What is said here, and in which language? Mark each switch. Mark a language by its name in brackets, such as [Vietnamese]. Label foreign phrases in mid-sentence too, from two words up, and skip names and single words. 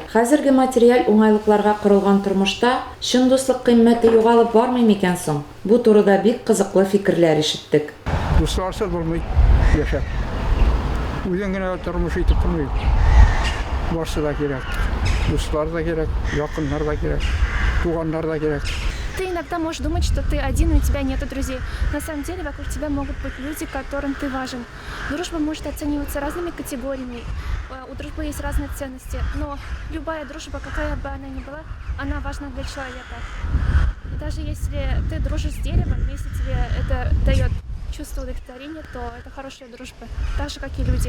[Tatar] Хәзерге материаль уңайлыкларга корылган тормышта чын дуслык кыйммәте югалып бармый микән соң? Бу турыда бик кызыклы фикерләр ишеттек. Дусларсыз булмый яшәп. Үзең генә тормыш итеп тормый. Барсы да кирәк. Дуслар да кирәк, якыннар да кирәк, туганнар да кирәк. [Russian] Ты иногда можешь думать, что ты один, и у тебя нет друзей. На самом деле вокруг тебя могут быть люди, которым ты важен. Дружба может оцениваться разными категориями, у дружбы есть разные ценности, но любая дружба, какая бы она ни была, она важна для человека. И даже если ты дружишь с деревом, если тебе это дает чувство удовлетворения, то это хорошая дружба, так же, как и люди.